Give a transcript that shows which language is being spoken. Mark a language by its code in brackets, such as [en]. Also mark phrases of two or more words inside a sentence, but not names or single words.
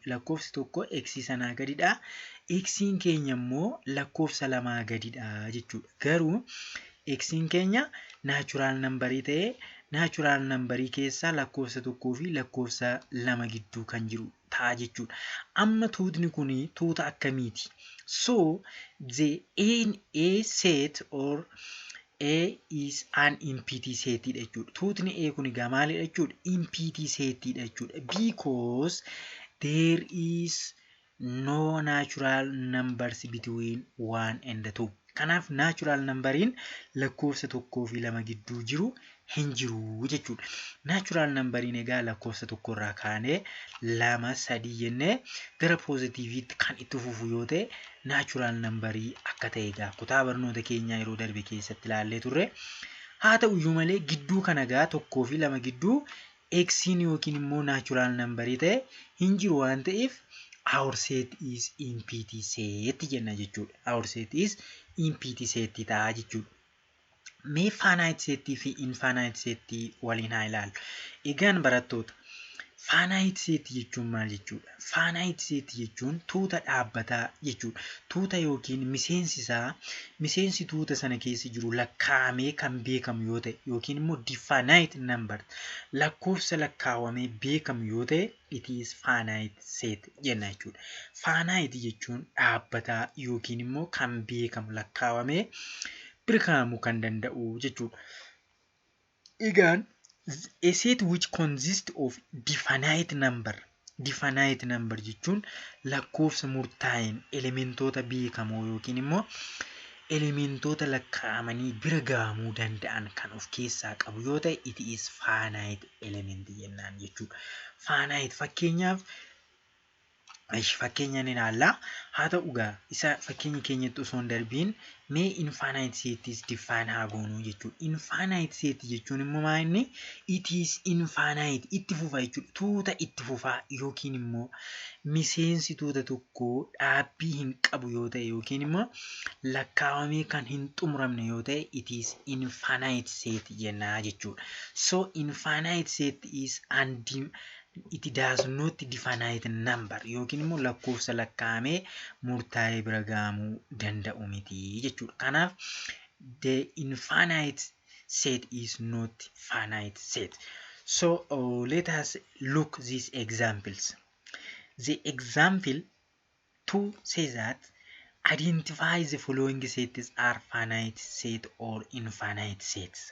[om] Lakkoofsi tokko X sanaa gadidha. X'n keenya immoo lakkoofsa lamaa gadidha jechuudha. Garuu X'n keenya [en] natural numberii [om] ta'ee [en] natural numberii [om] keessaa lakkoofsa tokkoo fi lakkoofsa lama gidduu kan jiru ta'a jechuudha. Amma tuutni kun tuuta akkamiiti? [en] So the A set or A is an empty setidha jechuudha. [om] Tuutni A kun maalidha jechuudha? [en] Empty setidha [om] jechuudha. [en] Because there is no natural numbers between 1 and 2. [om] Kanaaf [en] natural numberiin [om] lakkoofsa tokkoo fi lama gidduu jiru hin jiru jechuudha. [en] Naachuraal nambariin [om] egaa lakkoofsa tokkorraa kaanee 2, 3 jennee gara poozitiiviitti kan itti fufu yoo ta'e [en] naachuraal nambarii [om] akka ta'e egaa kutaa barnoota keenyaa yeroo darbe keessatti ilaallee turre. Haa ta'uyyuu malee gidduu kana egaa 1 fi 2 gidduu eksiin yookiin immoo [en] naachuraal nambarii [om] ta'e hin jiru waan ta'eef [en] our set is empty set [om] jenna jechuudha. [en] Our set is empty set [om] ta'a jechuudha. Mee [en] finite set [om] fi [en] infinite set [om] waliin haa ilaallu. Egaan barattoota [en] finite set [om] jechuun maal jechuudha? [en] Finite set [om] jechuun tuuta dhaabbataa jechuudha. Tuuta yookiin miseensi tuuta sana keessa jiru lakkaa'amee kan beekamu yoo ta'e yookiin immoo [en] definite number [om] lakkoofsa lakkaawamee beekamu yoo ta'e [en] it is finite set [om] jenna jechuudha. Finite jechuun dhaabbataa yookiin immoo kan beekamu lakkaawamee beekamuu kan danda'u jechuudha. Egaan [en] a set which consists of definite number [om] jechuun lakkoofsa murtaa'een elementoota beekamoo yookiin immoo elementoota lakkaa'amanii bira gahamuu danda'an kan of keessaa qabu yoo ta'e [en] it is finite element [om] jennaan jechuudha. Finite fakkeenya ni ilaalla. Haa ta'u egaa isa fakkeenya keenyatti osoo hin darbiin mee [en] infinite set define [om] haa goonuu jechuudha. [en] Infinite set [om] jechuun immoo maal inni [en] it is infinite [om] itti fufa jechuudha. Tuuta itti fufaa yookiin immoo miseensi tuuta tokkoo dhaabbii hin qabu yoo ta'e yookiin immoo lakkaawamee kan hin xumuramne yoo ta'e [en] it is infinite set [om] jenna jechuudha. [en] So infinite set is it does not definite number [om] yookiin immoo lakkoofsa lakkaa'amee murtaa'ee bira gahamuu danda'u miti jechuudha. [en] Kanaaf the infinite set is not finite set. So let us look these examples. The example 2 says that identify the following sets are finite set or infinite sets.